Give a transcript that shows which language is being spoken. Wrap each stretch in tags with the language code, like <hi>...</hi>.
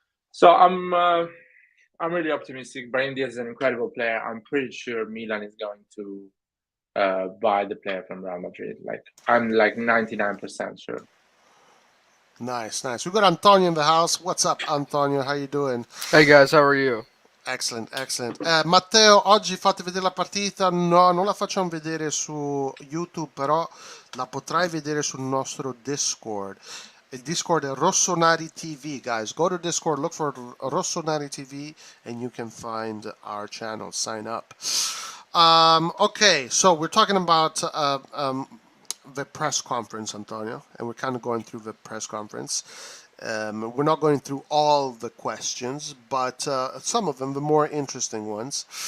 <en>So I'm really optimistic. Brahim Diaz is an incredible player. I'm pretty sure Milan is going to buy the player from Real Madrid. I'm 99% sure. Nice. We got Antonio in the house. What's up, Antonio? How you doing? Hey guys, how are you? Excellent.</en> <it>Matteo, oggi fate vedere la partita? No, non la facciamo vedere su YouTube, però la potrai vedere sul nostro Discord. Il Discord è RossonARI TV, guys.</it> <en>Go to Discord, look for RossonARI TV, and you can find our channel. Sign up. Okay, so we're talking about the press conference, Antonio, and we're kind of going through the press conference. We're not going through all the questions, but some of them, the more interesting ones.</en>